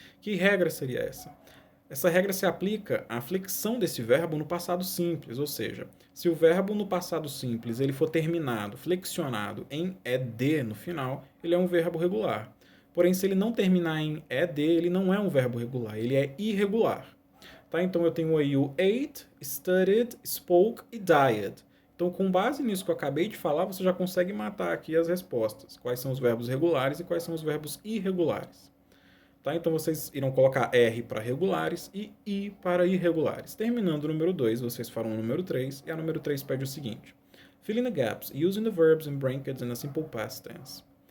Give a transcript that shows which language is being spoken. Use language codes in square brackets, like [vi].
[pt] Que regra seria essa? Essa regra se aplica à flexão desse verbo no passado simples, ou seja, se o verbo no passado simples ele for terminado, flexionado em ed no final, ele é um verbo regular. Porém, se ele não terminar em ed, ele não é um verbo regular, ele é irregular. Tá? Então eu tenho aí o ate, studied, spoke e died. Então, com base nisso que eu acabei de falar, você já consegue matar aqui as respostas. Quais são os verbos regulares e quais são os verbos irregulares. Tá? Então, vocês irão colocar R para regulares e I para irregulares. Terminando o número 2, vocês farão o número 3, e a número 3 pede o seguinte: [en] Fill in the gaps using the verbs in brackets in a simple past tense.